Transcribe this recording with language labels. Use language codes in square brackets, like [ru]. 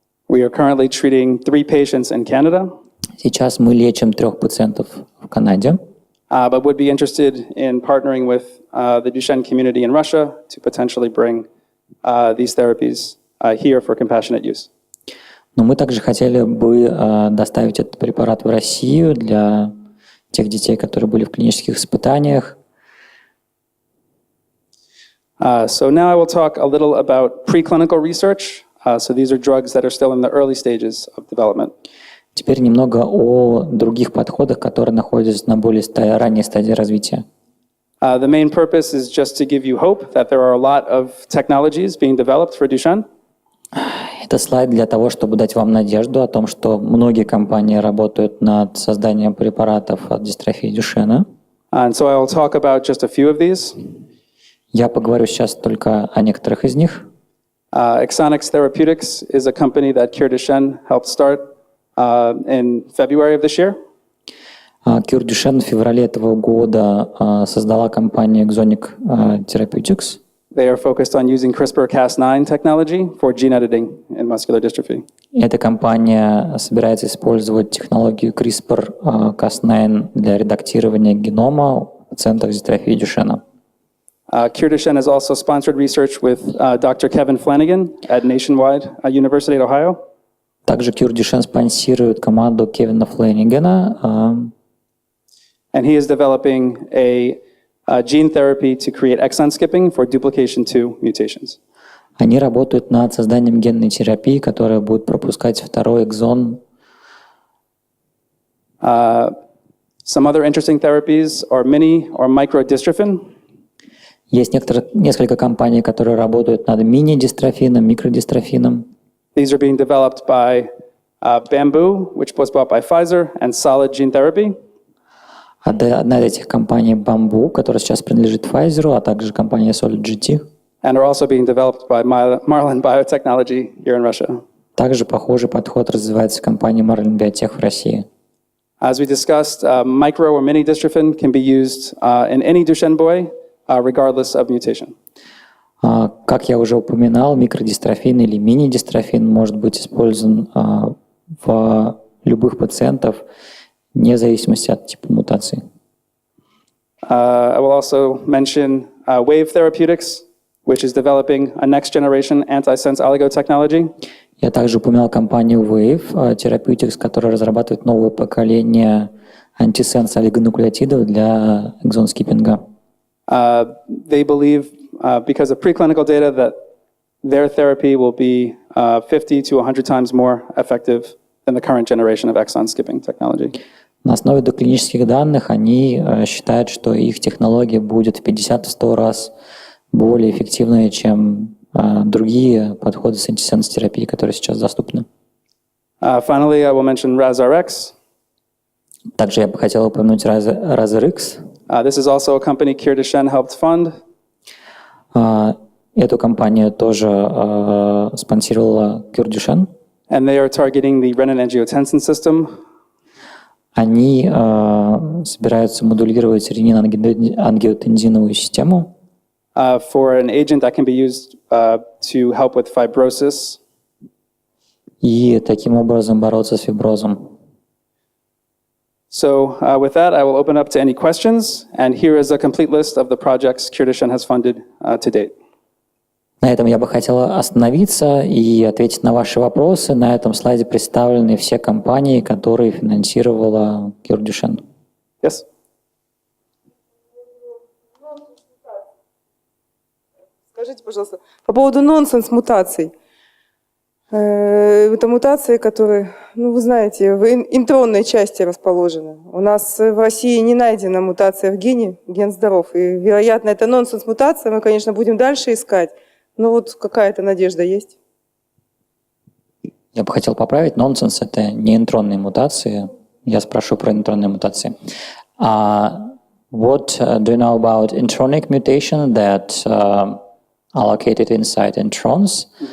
[en] We are currently treating 3 patients in Canada, [ru] Сейчас мы лечим 3 пациентов в Канаде, [en] but would be interested in partnering with the Duchenne community in Russia to potentially bring these therapies here for compassionate use. [ru] но мы также хотели бы доставить этот препарат в Россию для тех детей, которые были в клинических испытаниях. [en] So now I will talk a little about preclinical research. So these are drugs that are still in the early stages of development. [ru] Теперь немного о других подходах, которые находятся на более ранней стадии развития. [en] The main purpose is just to give you hope that there are a lot of technologies being developed for Duchenne. [ru] Это слайд для того, чтобы дать вам надежду о том, что многие компании работают над созданием препаратов от дистрофии Дюшена. [en] And so I will talk about just a few of these. [ru] Я поговорю сейчас только о некоторых из них. [en] Exonics Therapeutics is a company that Cure Duchenne helped start in February of this year. [ru] Cure Duchenne в феврале этого года создала компания Exonic Therapeutics. [en] They are focused on using CRISPR-Cas9 technology for gene editing in muscular dystrophy. [ru] Эта компания собирается использовать технологию CRISPR-Cas9 для редактирования генома у пациентов с дистрофией Дюшена. [en] Cure Duchenne has also sponsored research with Dr. Kevin Flanagan at Nationwide University at Ohio. [ru] Также Cure Duchenne спонсирует команду Кевина Флэнигана. [en] And he is developing a gene therapy to create exon skipping for duplication 2 mutations. [ru] Они работают над созданием генной терапии, которая будет пропускать второй экзон. [en] Some other interesting therapies are mini or microdystrophin. [ru] Есть несколько компаний, которые работают над мини-дистрофином, микродистрофином. [en] These are being developed by Bamboo, which was bought by Pfizer, and Solid Gene Therapy. [ru] Одна из этих компаний Bamboo, которая сейчас принадлежит Pfizer, а также компания Solid GT. [en] And are also being developed by Marlin Biotechnology here in Russia. [ru] Также похожий подход развивается в компании Marlin Biotech в России. [en] As we discussed, micro or mini dystrophin can be used in any Duchenne boy, regardless of mutation. [ru] Как я уже упоминал, микродистрофин или мини-дистрофин может быть использован в любых пациентов, вне зависимости от типа мутации. [en] I will also mention Wave Therapeutics, which is developing a next-generation antisense oligo technology. [ru] Я также упоминал компанию Wave Therapeutics, которая разрабатывает новое поколение антисенс олигонуклеотидов для экзон-скиппинга. [en] They believe, because of preclinical data, that their therapy will be 50 to 100 times more effective than the current generation of exon skipping technology. [ru] На основе доклинических данных они считают, что их технология будет в 50-100 раз более эффективной, чем другие подходы с антисенс-терапией, которые сейчас доступны. [en] Finally, I will mention RazRx. [ru] Также я бы хотел упомянуть RazRx. [en] This is also a company Cure Duchenne helped fund. [ru] Эту компанию тоже спонсировала Cure Duchenne. [en] And they are targeting the renin-angiotensin system. [ru] Они собираются модулировать ренин-ангиотензиновую систему [en] For an agent that can be used to help with fibrosis. [ru] и таким образом бороться с фиброзом. [en] So with that, I will open up to any questions. And here is a complete list of the projects Cure Duchenne has funded to date. [ru] На этом я бы хотел остановиться и ответить на ваши вопросы. На этом слайде представлены все компании, которые финансировала Cure Duchenne. [en] Yes? [ru] Скажите, пожалуйста, по поводу нонсенс-мутаций. Это мутации, которые, ну, вы знаете, в интронной части расположены. У нас в России не найдена мутация в гене, ген здоров. И, вероятно, это нонсенс-мутация. Мы, конечно, будем дальше искать. Но вот какая-то надежда есть. Я бы хотел поправить. Нонсенс – это не интронные мутации. Я спрошу про интронные мутации. [en] What do you know about intronic mutation that are located inside introns?